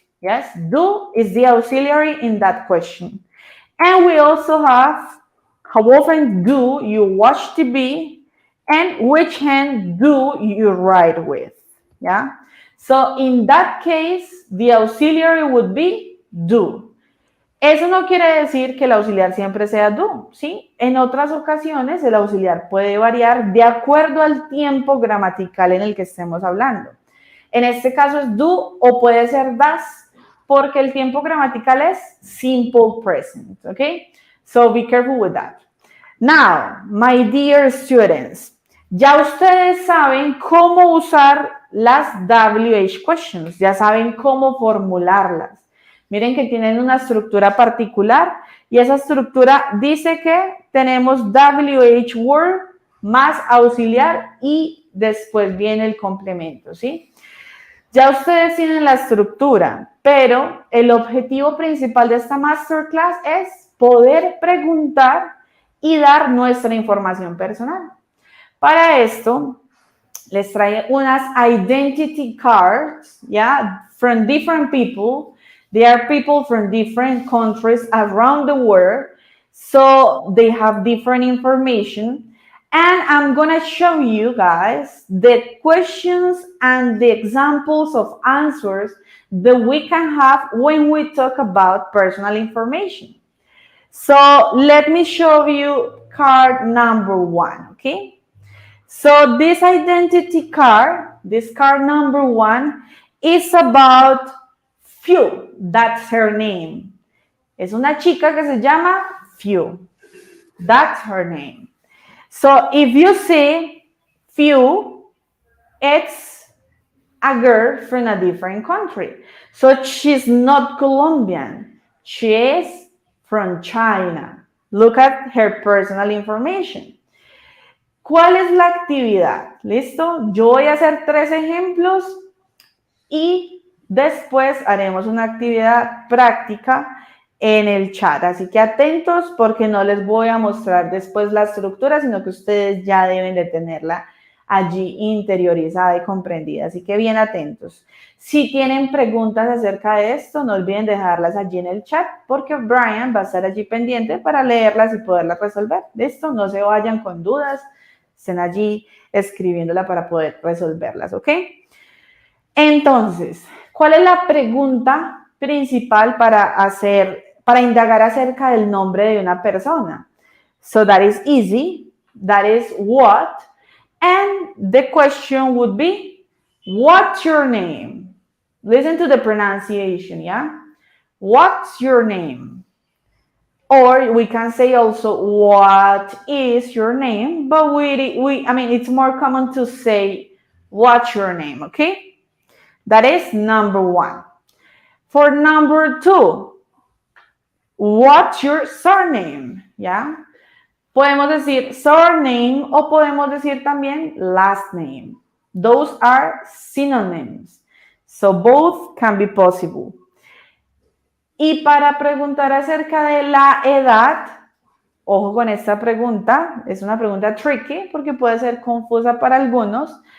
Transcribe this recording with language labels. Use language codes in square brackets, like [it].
[en] Yes, do is the auxiliary in that question. And we also have, how often do you watch TV? And which hand do you write with? Yeah. So in that case, the auxiliary would be do. [es] Eso no quiere decir que el auxiliar siempre sea do, ¿sí? En otras ocasiones el auxiliar puede variar de acuerdo al tiempo gramatical en el que estemos hablando. En este caso es do o puede ser does, porque el tiempo gramatical es simple present, ¿ok? [en] So be careful with that. Now, my dear students, [es] ya ustedes saben cómo usar las WH questions, ya saben cómo formularlas. Miren que tienen una estructura particular y esa estructura dice que tenemos WH word más auxiliar y después viene el complemento, ¿sí? Ya ustedes tienen la estructura, pero el objetivo principal de esta Masterclass es poder preguntar y dar nuestra información personal. Para esto, les trae unas identity cards, ¿ya? [en] From different people. They are people from different countries around the world, so they have different information. And I'm going to show you guys the questions and the examples of answers that we can have when we talk about personal information. So let me show you card number one, okay? So this identity card, this card number one, is about Few, that's her name. [es] Es una chica que se llama Few. [en] That's her name. So if you see Few, it's a girl from a different country. So she's not Colombian. She is from China. Look at her personal information. [es] ¿Cuál es la actividad? ¿Listo? Yo voy a hacer 3 ejemplos y después haremos una actividad práctica en el chat, así que atentos porque no les voy a mostrar después la estructura, sino que ustedes ya deben de tenerla allí interiorizada y comprendida, así que bien atentos. Si tienen preguntas acerca de esto, no olviden dejarlas allí en el chat porque Brian va a estar allí pendiente para leerlas y poderlas resolver. ¿Listo? No se vayan con dudas, estén allí escribiéndola para poder resolverlas, ¿ok? Entonces, ¿cuál es la pregunta principal para indagar acerca del nombre de una persona? [en] So that is easy. That is what. And the question would be, what's your name? Listen to the pronunciation, yeah? What's your name? Or we can say also, what is your name? But I mean, it's more common to say, what's your name, okay? That is number one. For number two, what's your surname? [es] ¿Ya? Podemos decir surname o podemos decir también last name. [en] Those are synonyms. So both can be possible. [es] Y para preguntar acerca de la edad, ojo con esta pregunta, es una pregunta tricky porque puede ser confusa para algunos.